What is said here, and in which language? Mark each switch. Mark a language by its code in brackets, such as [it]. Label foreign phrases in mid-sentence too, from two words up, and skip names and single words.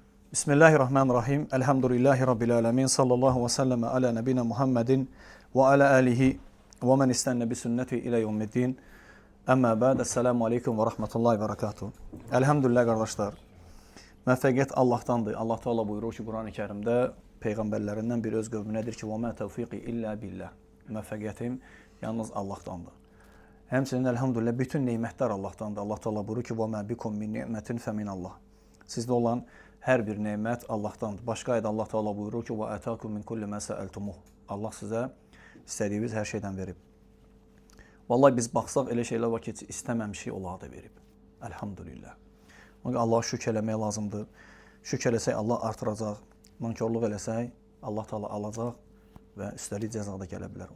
[ar] بسم الله الرحمن الرحيم الحمد لله رب العالمين صلى الله وسلم على نبينا محمد وعلى آله ومن استن بسنته إلى يوم الدين. أما بعد. السلام عليكم ورحمة الله وبركاته. Elhamdülillah kardeşler. [az] Müvəffəqiyyət Allah'tandır. Allah Teala buyurur ki, Kur'an-ı Kerim'de peygamberlerinden bir öz qövmünədir ki, [ar] وَمَا تَوْفِقِ إلا بالله. [az] Müvəffəqiyyətim yalnız Allah'tandır. Həmçinin elhamdülillah bütün nemətlər Allah'tandır. Allah Teala buyurur ki, [ar] وَمَا بِكُمْ مِنْ نِعْمَةٍ فَمِنَ Allah. [az] Sizdə olan hər bir nemət Allah'tandır. Başqa ayda Allah Teala buyurur ki, [ar] وَاَتَاكُمْ مِنْ كُلِّ مَا سَأَلْتُمُهُ. [az] Allah sizə istədiyiniz hər şeydən verib. Vallahi biz baxsaq elə şeylər var ki, istəməmişik, Allah da verib. Elhamdülillah. Allah'a şükür eləmək lazımdır. Şükür eləsək Allah artıracaq. Nankörlük eləsək Allah Teala alacaq və üstəlik cəza da gələ bilər.